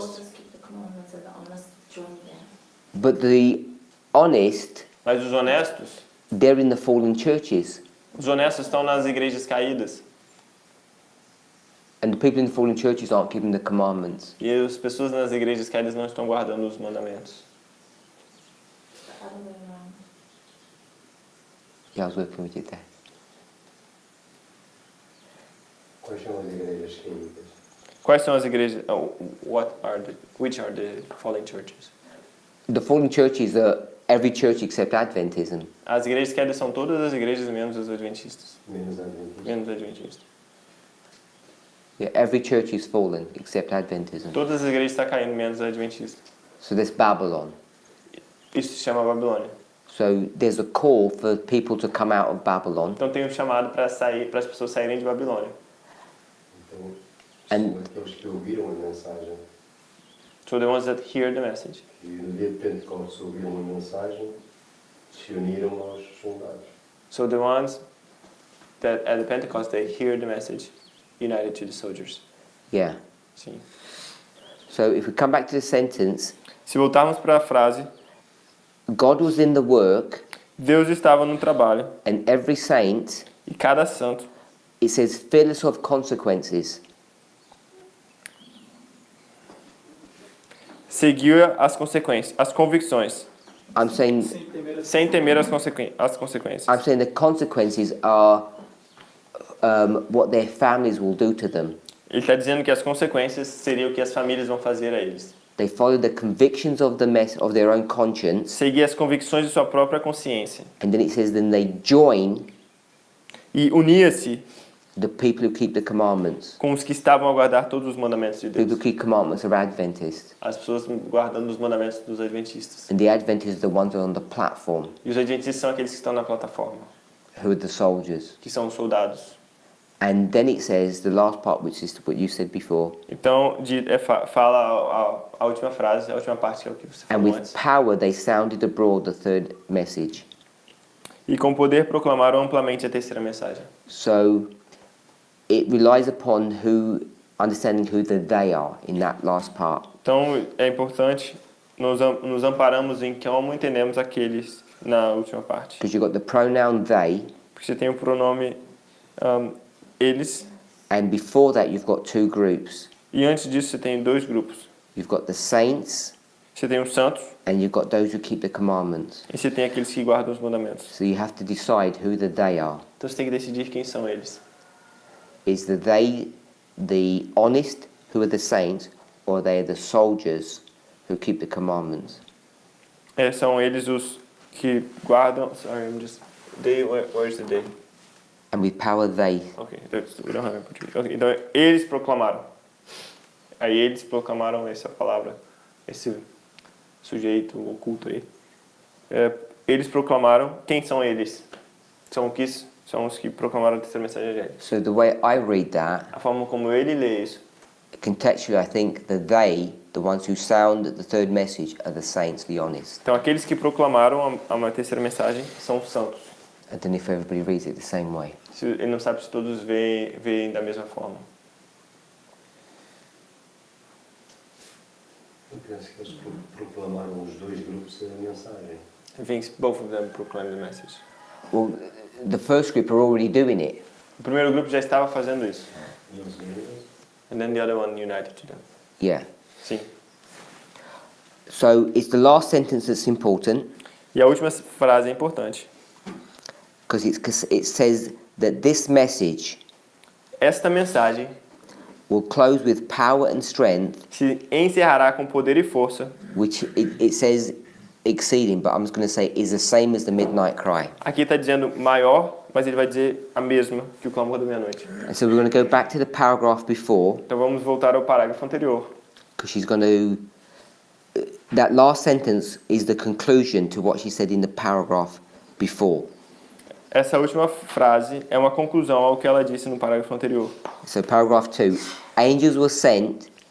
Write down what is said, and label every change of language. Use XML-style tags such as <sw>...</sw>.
<en>soldiers keep the commandments and the honest join them. But the honest,</en> <pt>Mas os honestos,</pt> <en>they're in the fallen churches.</en> <pt>os honestos estão nas igrejas caídas.</pt> <en>And the people in the fallen churches aren't keeping the commandments.</en> <pt>E as pessoas nas igrejas caídas não estão guardando os mandamentos.</pt> <en>The other way around. Yeah, I was working with you there.</en> <pt>Quais são as igrejas químicas? Quais são as igrejas?</pt> <en>Which are the fallen churches? The fallen churches are every church except Adventism.</en> <pt>As igrejas caídas são todas as igrejas menos os adventistas. Menos adventistas. Menos adventistas.</pt> <en>Yeah, every church is fallen except Adventism.</en> <pt>Todas as igrejas estão caindo menos adventistas.</pt> <en>So there's Babylon.</en> <pt>Isso se chama Babilônia.</pt> <en>So there's a call for people to come out of Babylon.</en> <pt>Então tem um chamado para as pessoas saírem de Babilônia. Então,</pt> <en>And-</en> <pt>são aqueles que ouviram a mensagem.</pt> <en>So the ones that hear the message.</en> <pt>E no dia de Pentecostes ouviram a mensagem, se uniram aos soldados.</pt> <en>So the ones that at the Pentecost they hear the message, united to the soldiers. Yeah.</en> <pt>Sim.</pt> <en>So if we come back to the sentence,</en> <pt>Se voltarmos para a frase,</pt> <en>God was in the work</en> <pt>Deus estava no trabalho</pt> <en>and every saint,</en> <pt>e cada santo,</pt> <en>it says fearless of consequences.</en> <pt>seguia as consequências, as convicções,</pt> <en>I'm saying</en> <pt>sem temer as consequências.</pt> <en>I'm saying the consequences are what their families will do to them.</en> <pt>Ele está dizendo que as consequências seriam o que as famílias vão fazer a eles.</pt> <en>They follow the convictions of of their own conscience,</en> <pt>seguir as convicções de sua própria consciência.</pt> <en>and then it says then they join</en> <pt>E unia-se</pt> <en>the people who keep the commandments.</en> <pt>com os que estavam a guardar todos os mandamentos de</pt> <en>People</en> <pt>Deus.</pt> <en>who keep commandments are Adventists,</en> <pt>As pessoas guardando os mandamentos dos adventistas.</pt> <en>and the Adventists are the ones who are on the platform,</en> <pt>E os adventistas são aqueles que estão na plataforma,</pt> <en>who are the soldiers.</en> <pt>que são os soldados.</pt> <en>And then it says the last part, which is what you said before,</en> <pt>Então, fala a última frase, a última parte que é o que você</pt> <en>and</en> <pt>falou</pt> <en>with</en> <pt>antes.</pt> <en>power they sounded abroad the third message.</en> <pt>E com poder proclamaram amplamente a terceira mensagem.</pt> <en>So it relies upon understanding who the they are in that last part.</en> <pt>Então, é importante, nos amparamos em como entendemos aqueles na última parte.</pt> <en>Because you've got the pronoun they,</en> <pt>Porque você tem o pronome eles,</pt> <en>and before that you've got two groups.</en> <pt>e antes disso você tem dois grupos.</pt> <en>You've got the saints,</en> <pt>Você tem os santos,</pt> <en>and you've got those who keep the commandments.</en> <pt>e você tem aqueles que guardam os mandamentos.</pt> <en>So you have to decide who the they are.</en> <pt>Então você tem que decidir quem são eles.</pt> <en>Is the they the honest who are the saints, or they are the soldiers who keep the commandments?</en> <pt>São eles os que guardam...</pt> <en>Sorry, I'm just... Where's the day? And with power they. Ok, we don't have it in Portuguese.</en> <pt>Okay, então eles proclamaram. Aí eles proclamaram essa palavra, esse sujeito oculto aí. Eles proclamaram. Quem são eles? São os que proclamaram a terceira mensagem de eles.</pt> <en>So the way I read that,</en> <pt>A forma como ele lê isso,</pt> <en>contextually I think the they, the ones who sound the third message, are the saints, the honest.</en> <pt>então aqueles que proclamaram a terceira mensagem são os santos.</pt> <en>I don't know if everybody reads it the same way.</en> <pt>Ele não sabe se todos veem da mesma forma. Eu penso que eles proclamaram os dois grupos a mensagem.</pt> <en>I think both of them proclaim the message. Well, the first group are already doing it.</en> <pt>O primeiro grupo já estava fazendo isso. E eles uniram.</pt> <en>And then the other one united to them. Yeah.</en> <pt>Sim.</pt> <en>So it's the last sentence that's important,</en> <pt>E a última frase é importante.</pt> <en>because it says that this message</en> <pt>Esta mensagem</pt> <en>will close with power and strength,</en> <pt>se encerrará com poder e força.</pt> <en>which it says exceeding, but I'm just going to say is the same as the midnight cry.</en> <pt>Aqui está dizendo maior, mas ele vai dizer a mesma que o clamor da meia-noite.</pt> <en>And so we're going to go back to the paragraph before, Então vamos voltar ao parágrafo anterior. because she's going to... that last sentence is the conclusion to what she said in the paragraph before.</en> <pt>Essa última frase é uma conclusão ao que ela disse no parágrafo anterior.</pt> <en>So paragraph 2, angels were sent</en>